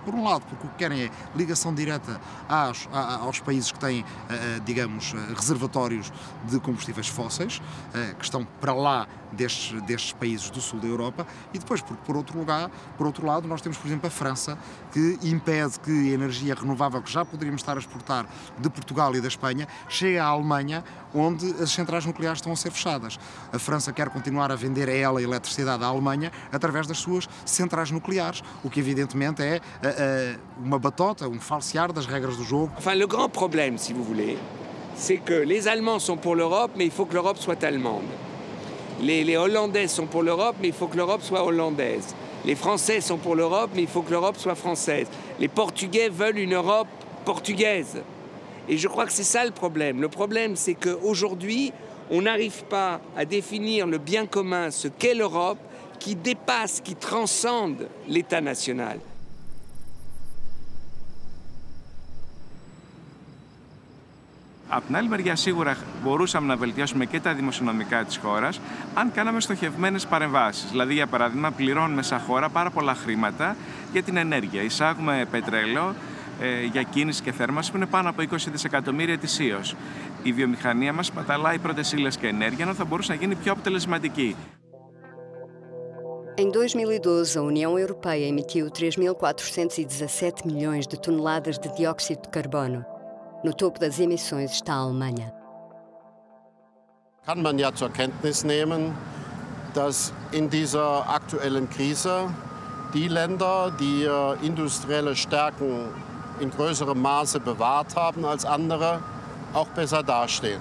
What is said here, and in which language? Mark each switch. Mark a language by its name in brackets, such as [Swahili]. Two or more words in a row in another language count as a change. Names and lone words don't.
[Portuguese] Por um lado, porque o que querem é ligação direta aos países que têm, digamos, reservatórios de combustíveis fósseis, que estão para lá destes países do sul da Europa, e depois, porque por outro lado, nós temos, por exemplo, a França, que impede que a energia renovável que já poderíamos estar a exportar de Portugal e da Espanha chegue à Alemanha, onde as centrais nucleares estão a ser fechadas. A França quer continuar a vender a ela a eletricidade à Alemanha através das suas centrais nucleares, o que evidentemente é uma batota, falsear das regras do jogo. [French] Enfin, le grand problème, si vous voulez, c'est que les Allemands sont pour l'Europe, mais il faut que l'Europe soit allemande. Les Hollandais sont pour l'Europe, mais il faut que l'Europe soit hollandaise. Les Français sont pour l'Europe, mais il faut que l'Europe soit française. Les Portugais veulent une Europe portugaise. Et je crois que c'est ça le problème. Le problème, c'est qu'aujourd'hui, on n'arrive pas à définir le bien commun, ce qu'est l'Europe, qui dépasse, qui transcende l'État national. [Greek] Απ' την άλλη μεριά, σίγουρα μπορούσαμε να βελτιώσουμε και τα δημοσιονομικά της χώρας αν κάναμε στοχευμένες παρεμβάσεις. Δηλαδή, για παράδειγμα, πληρώνουμε σαν χώρα πάρα πολλά χρήματα για την ενέργεια. Εισάγουμε πετρέλαιο, για κίνηση και θέρμανση που είναι πάνω από 20 δισεκατομμύρια ετησίως. Η βιομηχανία μας παταλάει πρώτες ύλες και ενέργεια, ενώ θα μπορούσε να γίνει πιο αποτελεσματική. [Portuguese] Em 2012, a União Europeia emitiu 3.417 milhões de toneladas de dióxido de carbono. No topo das emissões está a Alemanha. [German] Kann man ja zur Kenntnis nehmen, dass in dieser aktuellen Krise die Länder, die industrielle Stärken in größerem Maße bewahrt haben als andere, auch besser dastehen.